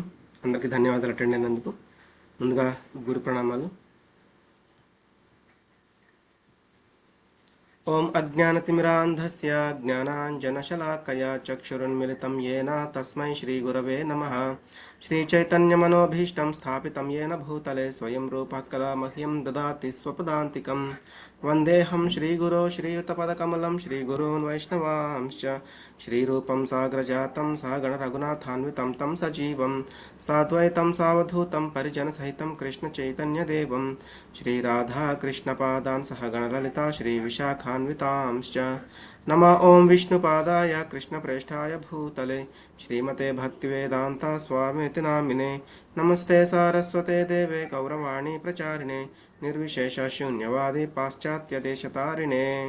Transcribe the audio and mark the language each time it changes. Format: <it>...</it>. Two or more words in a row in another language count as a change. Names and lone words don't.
<te>అందరికీ ధన్యవాదాలు అటెండ్ అయినందుకు. ముందుగా గురు ప్రణామాలు.</te> <sa>ఓం అజ్ఞానతిమిరాంధస్య జ్ఞానాంజనశలాకయా చక్షురున్మిలితం येन తస్మై శ్రీగురవే నమః. శ్రీచైతన్యమనోభీష్టం స్థాపితం येन భూతలే స్వయం రూపः కదా మహ్యం దదాతి స్వపదాంతికం. వందేహం శ్రీగురో శ్రీయుతపదకమలం శ్రీగురూన్ వైష్ణవాంశ్చ శ్రీరూపం సాగ్రజాతం సహగణ రఘునాథాన్వితం తం సజీవం సాద్వైతం సావధూతం పరిజనసహితం కృష్ణచైతన్యదేవం श्रीराधाकृष्णपादान् सहगणललिता श्रीविशाखान्वितांश्च नमः. ॐ विष्णुपादाय कृष्णप्रेष्ठाय भूतले श्रीमते भक्तिवेदान्ता स्वामीति नामिने नमस्ते सारस्वते देवे गौरवाणी प्रचारिणे निर्विशेषशून्यवादी पाश्चात्यदेशतारिणे.</sa>